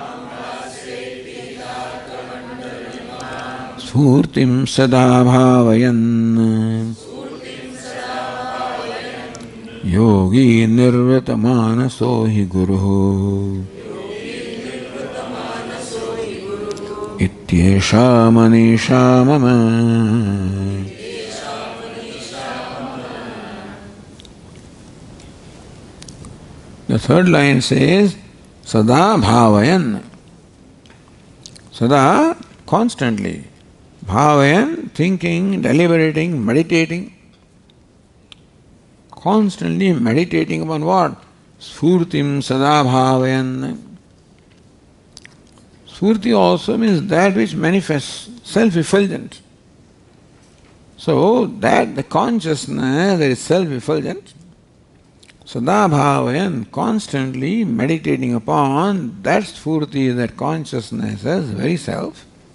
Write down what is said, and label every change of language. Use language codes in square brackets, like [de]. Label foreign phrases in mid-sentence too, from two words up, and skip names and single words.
[sa] स्फूर्तिं सदा भावयन् योगी निर्वृत मानसो हि गुरुः इत्येषा मनीषा मम. [en] The third line says [sa] सदा भावयन्. [en] Sada, constantly. Bhavayan, thinking, deliberating, meditating. Constantly meditating upon what? [sa] स्फूर्तिं सदा भावयन्. [en] Spurti also means that which manifests, self-effulgent. So, that the consciousness that is self-effulgent, [sa] सदा भावयन्, [en] constantly meditating upon that spurti, that consciousness as very self.